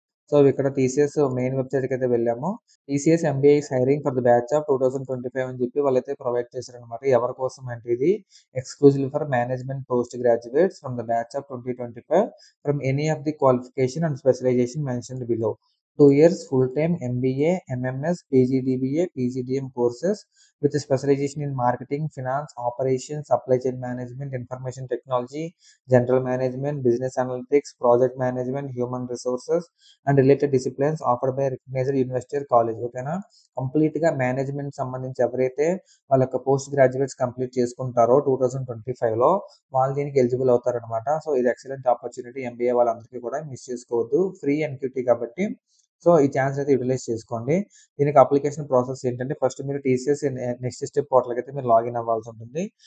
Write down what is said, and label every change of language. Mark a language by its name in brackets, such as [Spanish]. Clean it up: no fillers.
[Telugu] So ఇక్కడ TCS main website కి అయితే వెళ్ళాము. [English] TCS MBA is hiring for the batch of 2025 [Telugu] అని చెప్పి వాళ్ళైతే ప్రొవైడ్ చేశారనమాట. ఎవరి కోసం అంటే ఇది [English] Exclusive for management post graduates from the batch of 2025 from any of the qualification and specialization mentioned below. 2 years full-time MBA, MMS, PGDBA, PGDM courses with a specialization in marketing, finance, operations, supply chain management, information technology, general management, business analytics, project management, human resources, and related disciplines offered by recognized university or college. [Telugu] ఓకేనా, complete గా management సంబంధించి ఎవరైతే వాళ్ళ యొక్క post graduates complete చేసుకుంటారో 2025 లో వాళ్ళు దీనికి ఎలిజిబుల్ అవుతారనమాట. సో ఇది ఎక్సలెంట్ ఆపర్చునిటీ. ఎంబీఏ వాళ్ళందరికీ కూడా మిస్ చేసుకోవద్దు. ఫ్రీ ఎన్క్యూటీ కాబట్టి సో ఈ ఛాన్స్ అయితే యూటిలైజ్ చేసుకోండి. దీనికి అప్లికేషన్ ప్రాసెస్ ఏంటంటే ఫస్ట్ మీరు టీసీఎస్ నెక్స్ట్ స్టెప్ పోర్టల్కి అయితే మీరు లాగిన్ అవ్వాల్సి ఉంటుంది.